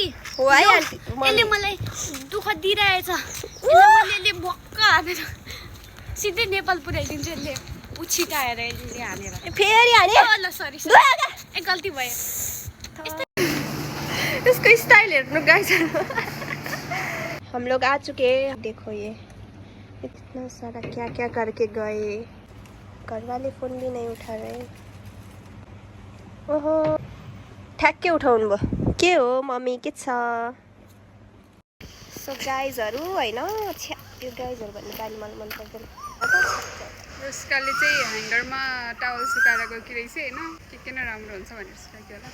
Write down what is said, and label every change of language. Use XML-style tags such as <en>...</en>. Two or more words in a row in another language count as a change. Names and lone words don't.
<ne>हो है आन्टी, यसले मलाई दुःख दिइरहेछ। यसले भक्क हानेर सिधै नेपाल पुऱ्याइदिन्छ। यसले उछिटाएर यसले हानेर फेरि हाने। ल सरी ए गल्ती भयो। इसको स्टाइल हेर्नु गाइस।</ne> <hi>हम लोग आ चुके हैं, देखो ये इतना सारा क्या क्या करके गए, घर वाले फोन भी नहीं उठा रहे।</hi> <ne>ओहो ठ्याक्कै उठाउनु भयो। के हो मम्मी के छ? सो गाइजहरू होइन, यो गाइजहरू भन्ने गाली मलाई मन पर्दैन। उसकाले चाहिँ ह्याङ्गरमा टावल सुकाएर गएको रहेछ होइन, के न राम्रो हुन्छ भनेर सुकाएको होला।</ne>